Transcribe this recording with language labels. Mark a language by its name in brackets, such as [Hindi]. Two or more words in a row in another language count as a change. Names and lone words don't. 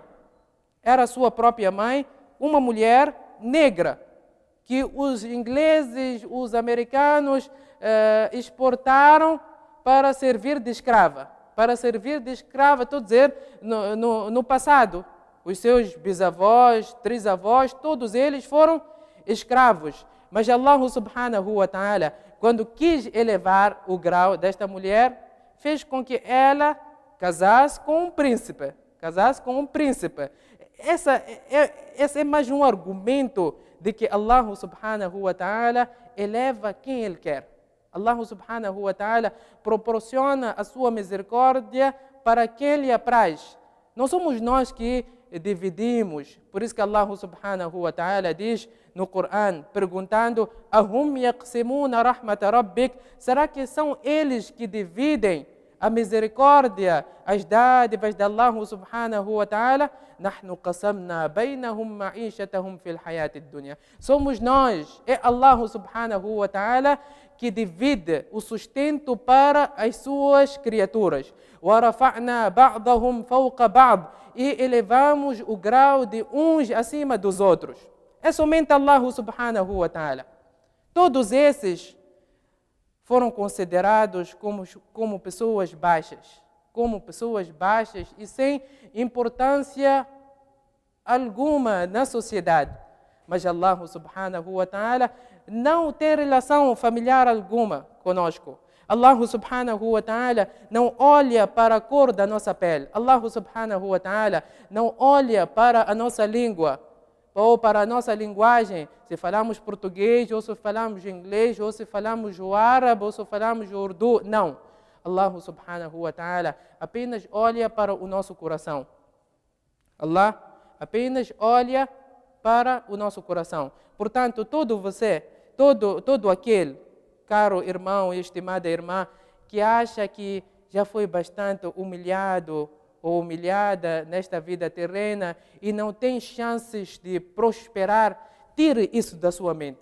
[Portuguese] Era a sua própria mãe, uma mulher negra, que os ingleses, os americanos exportaram para servir de escrava. Para servir de escrava, estou a dizer, no passado. Os seus bisavós, trisavós, todos eles foram escravos. Mas Allah [Arabic] سبحانه وتعالى, [Portuguese] quando quis elevar o grau desta mulher, fez com que ela casasse com um príncipe. Casasse com um príncipe. Esse é mais um argumento de que Allah [Arabic] سبحانه وتعالى [Portuguese] eleva quem Ele quer. Allah [Arabic] سبحانه وتعالى [Portuguese] proporciona a sua misericórdia para quem lhe apraz. Não somos nós que dividimos. Por isso que Allah [Arabic] سبحانه وتعالى [Portuguese] diz no Corão, perguntando: [Arabic] أهم يقسمون رحمة ربك? [Portuguese] Será que são eles que dividem a misericórdia, as dádivas de Allah [Arabic] سبحانه وتعالى? نحن قسمنا بينهم معيشتهم في الحياة الدنيا. [Portuguese] Somos nós, é Allah [Arabic] سبحانه وتعالى [Portuguese] que divide o sustento para as suas criaturas. [Arabic] ورفعنا بعضهم فوق بعض. [Portuguese] E elevamos o grau de uns acima dos outros. É somente Allah [Arabic] سبحانه وتعالى. [Portuguese] Todos esses foram considerados como pessoas baixas. Como pessoas baixas e sem importância alguma na sociedade. Mas Allah [Arabic] سبحانه وتعالى [Portuguese] não tem relação familiar alguma conosco. Allah [Arabic] سبحانه وتعالى [Portuguese] não olha para a cor da nossa pele. Allah [Arabic] سبحانه وتعالى [Portuguese] não olha para a nossa língua ou para a nossa linguagem. Se falamos português, ou se falamos inglês, ou se falamos o árabe, ou se falamos o urdu. Não. Allah [Arabic] سبحانه وتعالى [Portuguese] apenas olha para o nosso coração. Allah apenas olha para o nosso coração. Portanto, todo aquele, caro irmão e estimada irmã, que acha que já foi bastante humilhado ou humilhada nesta vida terrena e não tem chances de prosperar, tire isso da sua mente.